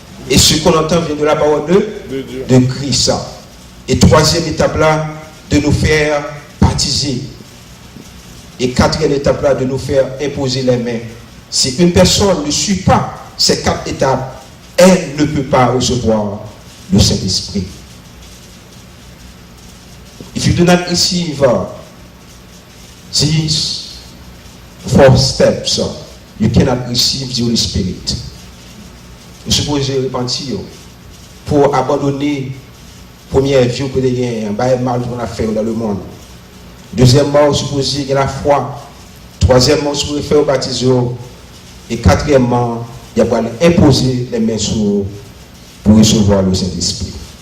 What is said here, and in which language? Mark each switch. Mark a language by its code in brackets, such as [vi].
[fr] Et ce qu'on entend vient de la parole de Christ. Et troisième étape là, de nous faire baptiser. Et quatrième étape là, de nous faire imposer les mains. Si une personne ne suit pas ces 4 étapes, elle ne peut pas recevoir le Saint-Esprit. [en] If you do not receive these 4 steps, you cannot receive the Holy Spirit. [fr] Vous supposez repentir pour abandonner première vie que vous avez un mal qu'on a fait dans le monde. Deuxièmement, vous supposez qu'il y a la foi. Troisièmement, vous supposez faire le baptême. Et quatrièmement, il y a imposer les mains sur vous pour recevoir le Saint-Esprit.